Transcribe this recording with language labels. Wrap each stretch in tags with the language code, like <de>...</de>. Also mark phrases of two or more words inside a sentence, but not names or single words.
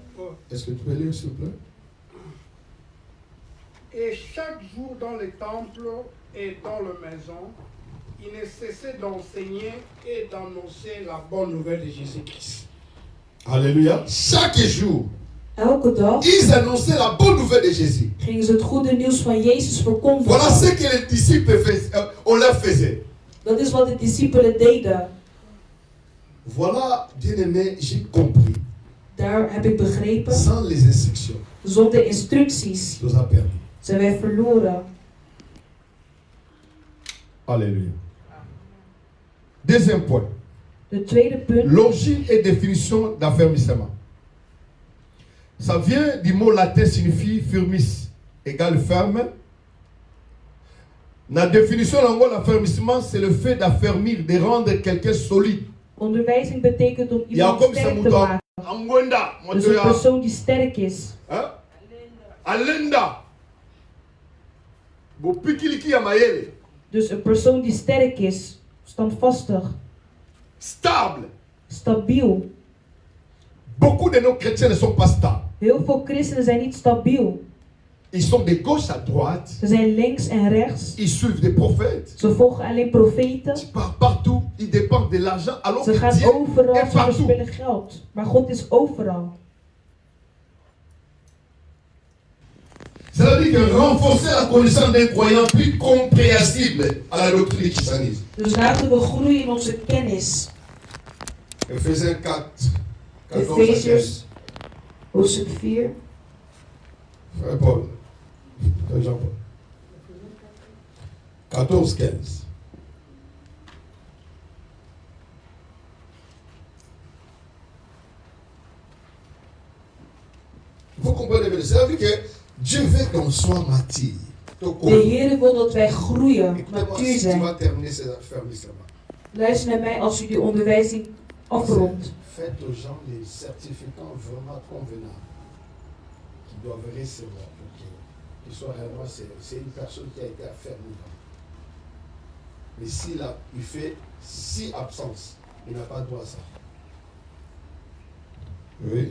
<fr>Est-ce que tu peux lire, s'il vous plaît? Et chaque jour dans les temples et dans les maisons, il ne cessait d'enseigner et d'annoncer la bonne nouvelle de Jésus-Christ. Alléluia. Chaque jour,</fr> <nl>elke dag</nl> <fr>ils annonçaient la bonne nouvelle de Jésus.</fr> <nl>Gingen ze het goede nieuws van Jezus verkondigen.</nl> <fr>Voilà ce que les disciples faisaient, on leur faisait.</fr> <nl>Dat is wat de discipelen deden.</nl> <fr>Voilà, bien-aimé, j'ai compris.</fr> <nl>Daar heb ik begrepen.</nl> <fr>Sans les instructions,</fr> <nl>Zonder instructies</nl> <fr>nous a perdu.</fr> <nl>zijn wij verloren.</nl> <fr>Alléluia. Deuxième point.</fr> <nl>De tweede punt.</nl> <fr>L'origine et définition d'affermissement. Ça vient du mot latin signifie firmis, égale ferme. La définition de l'affermissement, c'est le fait d'affermir, de rendre quelqu'un solide.</fr> <nl>Onderwijzing betekent om iemand sterk te maken. Dus een persoon die sterk is. Alenda. Dus een persoon die sterk is, standvastig,</nl> <fr>Stable.</fr> <nl>stabiel.</nl> <fr>Beaucoup de nos chrétiens ne sont pas stables.</fr> <nl>Heel veel christenen zijn niet stabiel.</nl> <fr>Ils sont de gauche à droite.</fr> <nl>Ze zijn links en rechts.</nl> <fr>Ils suivent des prophètes.</fr> <nl>Ze volgen alleen profeten.</nl> <fr>Ils partent partout. Ils dépensent de l'argent. Alors</fr> <nl>Ze</nl> <fr>que</fr> <nl>gaan</nl> <fr>Dieu</fr> <nl>overal,</nl> <fr>est</fr> <nl>ze</nl> <fr>partout.</fr> <nl>verspillen geld. Maar God is overal.</nl> <fr>Cela veut dire que renforcer la connaissance d'un croyant plus compréhensible à la doctrine du christianisme.</fr> <nl>Dus laten we groeien in onze kennis.</nl> <fr>Ephésiens 4,</fr> <nl>Efésiërs, hoofdstuk 4.</nl> <fr>Frère Paul. Frère Jean-Paul. 14, 15. Vous comprenez, mais ça veut dire que Dieu veut qu'on soit mature.</fr> <nl>De Heer wil dat wij groeien, matuur zijn. Luister naar mij als u die onderwijzing afrondt.</nl> <fr>Faites aux gens des certificats vraiment convenables qu'ils doivent recevoir pour qu'ils soient réellement, c'est une personne qui a été affermie. Mais s'il il fait 6 absences, il n'a pas droit à ça. Oui.</fr>